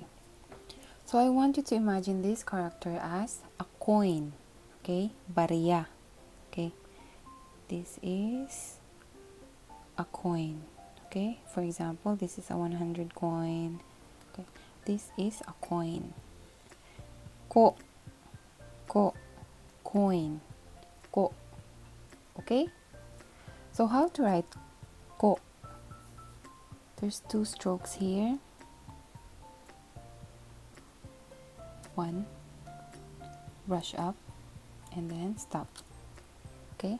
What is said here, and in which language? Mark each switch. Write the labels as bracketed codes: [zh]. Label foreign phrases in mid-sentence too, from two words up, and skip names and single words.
[en] So I want you to imagine this character as a coin. Okay? Barya. Okay? This is a coin. Okay? For example, this is a 100 coin. Okay? This is a coin. Ko. Ko. Coin. Ko. Okay? So how to write ko? There's 2 strokes here. 1, brush up, and then stop. Okay?